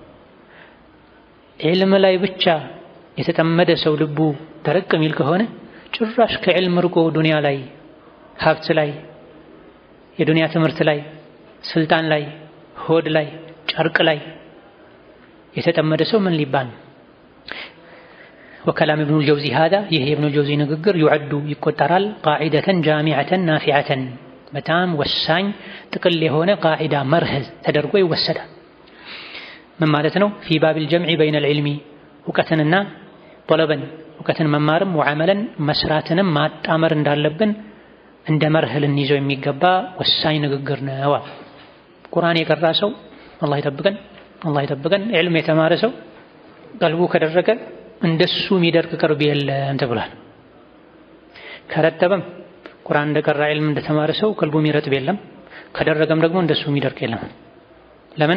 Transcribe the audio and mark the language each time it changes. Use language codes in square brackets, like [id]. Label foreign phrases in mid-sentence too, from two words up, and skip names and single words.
[am] ዕልም ላይ ብቻ የተጠመደ ሰው ልቡ ደረቅ የሚል ከሆነ ጭራሽ ከዕልም ርቆ ዱንያ ላይ ሀብት ላይ የዱንያ ትምህርት ላይ ስልጣን ላይ ሆድ ላይ ጨርቅ ላይ የተጠመደ ሰው ምን ሊባል ነው? [ar] وكلام ابن الجوزي هذا [am] ይህ የኢብኑ ጀውዚ ንግግር يعد ይቆጠራል [ar] قاعدة جامعة نافعة [am] በጣም ወሳኝ ጥቅል የሆነ ቃዒዳ መርህ ተደርጎ ይወሰዳል። ምን ማለት ነው? [ar] في باب الجمع بين العلم [am] እውቀትንና طلبን እውቀትን መማርም ወዓመለን መስራትንም ማጣመር እንዳለብን እንደ መርህ ልንይዘው የሚገባ ወሳኝ ንግግር ነው። ቁርአን የቀራ ሰው አላህ ይጠብቀን፣ አላህ ይጠብቀን። ዕልም የተማረ ሰው ቀልቡ ከደረቀ እንደሱ የሚደርቅ ቅርብ የለም ተብሏል። ከረጠበም ቁርአን እንደቀራ ዕልም እንደተማረ ሰው ቀልቡ የሚረጥብ የለም፣ ከደረቀም ደግሞ እንደሱ የሚደርቅ የለም። ለምን?